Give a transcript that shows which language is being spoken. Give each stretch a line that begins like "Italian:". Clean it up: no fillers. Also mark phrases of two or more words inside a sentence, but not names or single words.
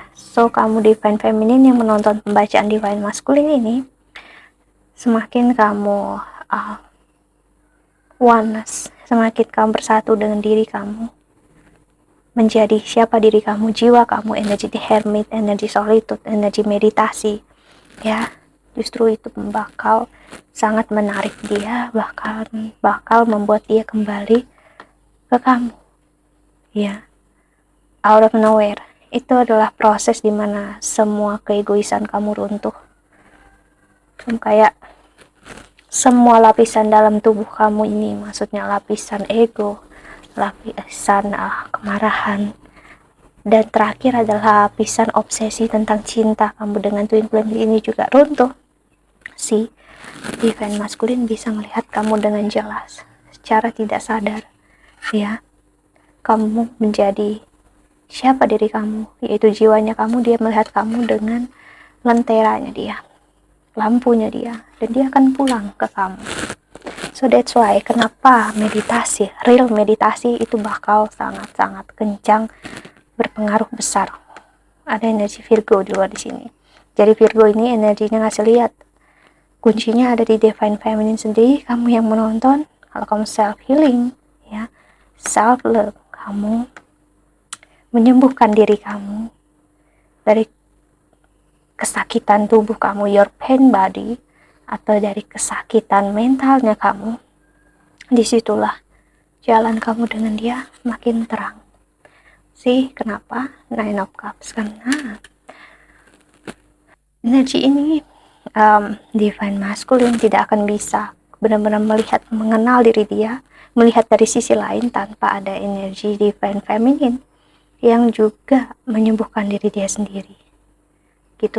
Indonesian: So kamu
English: divine feminine
Indonesian: yang menonton pembacaan divine maskulin ini, semakin kamu oneness, semakin kamu bersatu dengan diri kamu, menjadi siapa diri kamu, jiwa kamu, energi hermit, energi solitude, energi meditasi, ya. Justru itu bakal sangat menarik dia, bakal membuat dia kembali ke kamu, ya.
English: Out of nowhere,
Indonesian: itu adalah proses dimana semua keegoisan kamu runtuh. Kayak semua lapisan dalam tubuh kamu ini, maksudnya lapisan ego, lapisan kemarahan, dan terakhir adalah lapisan obsesi tentang cinta kamu dengan twin flame ini juga runtuh. Si
English: divine masculine
Indonesian: bisa melihat kamu dengan jelas secara tidak sadar, ya. Kamu menjadi siapa diri kamu, yaitu jiwanya kamu. Dia melihat kamu dengan lenteranya dia, lampunya dia, dan dia akan pulang ke kamu.
English: So that's why
Indonesian: kenapa meditasi, real meditasi itu bakal sangat-sangat kencang, berpengaruh besar. Ada energi Virgo di luar di sini. Jadi Virgo ini energinya ngasih lihat. Kuncinya ada di
English: divine feminine
Indonesian: sendiri, kamu yang menonton. Kalau kamu
English: self healing,
Indonesian: ya,
English: self love,
Indonesian: kamu menyembuhkan diri kamu dari kesakitan tubuh kamu,
English: your pain body,
Indonesian: atau dari kesakitan mentalnya kamu. Disitulah jalan kamu dengan dia makin terang. Kenapa Nine of Cups? Karena energi ini
English: divine masculine
Indonesian: tidak akan bisa benar-benar melihat, mengenal diri dia, melihat dari sisi lain tanpa ada energi
English: divine feminine
Indonesian: yang juga menyembuhkan diri dia sendiri, gitu.